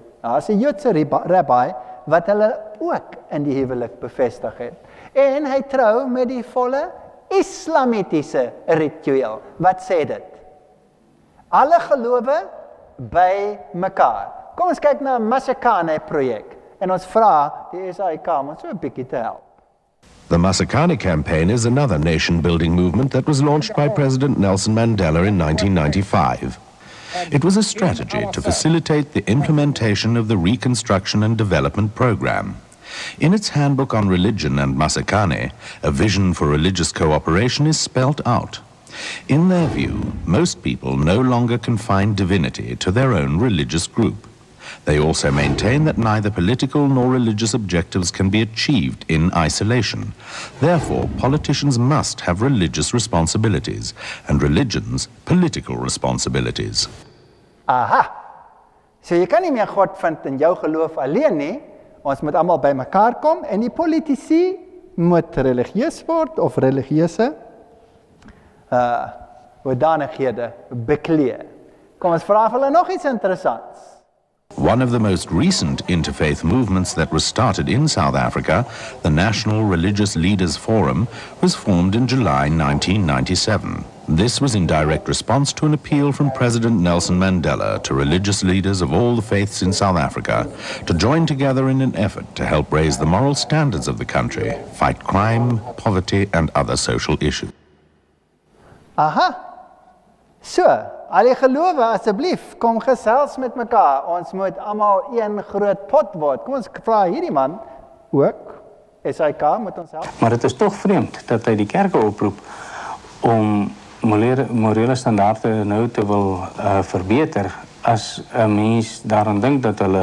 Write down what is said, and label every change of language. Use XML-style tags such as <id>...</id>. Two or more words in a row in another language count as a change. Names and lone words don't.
<af>Daar is 'n Joodse rabbi wat hulle ook in die huwelik bevestig het. En hy trou met die volle Islamitiese ritueel. Wat sê dit? Alle gelowe by mekaar. Kom ons kyk na 'n Masekane projek en ons vra die SAIK om ons so 'n bietjie te help.</af> <en>The Masekane campaign is another nation-building movement that was launched by President Nelson Mandela in 1995. It was a strategy to facilitate the implementation of the Reconstruction and Development Program. In its handbook on religion and Masekane, a vision for religious cooperation is spelt out. In their view, most people no longer confine divinity to their own religious group. They also maintain that neither political nor religious objectives can be achieved in isolation. Therefore, politicians must have religious responsibilities, and religions political responsibilities. Aha!</en> <af>So jy kan nie meer God vind in jou geloof alleen nie. Ons moet almal by mekaar kom en die politici moet religieus word of religieuse hoedanighede beklee. Kom ons vra hulle nog iets interessants.</af> <en>One of the most recent interfaith movements that was started in South Africa, the National Religious Leaders Forum, was formed in July 1997. This was in direct response to an appeal from President Nelson Mandela to religious leaders of all the faiths in South Africa to join together in an effort to help raise the moral standards of the country, fight crime, poverty, and other social issues. Aha!</en> <af>So, al die gelowe asseblief, kom gesels met mekaar. Ons moet almal een groot pot word. Kom ons vra hierdie man ook, SAIK moet ons help. Maar dit is toch vreemd dat hy die kerke oproep om morele standaarde nou te wil verbeter as 'n mens daaraan dink dat hulle</af>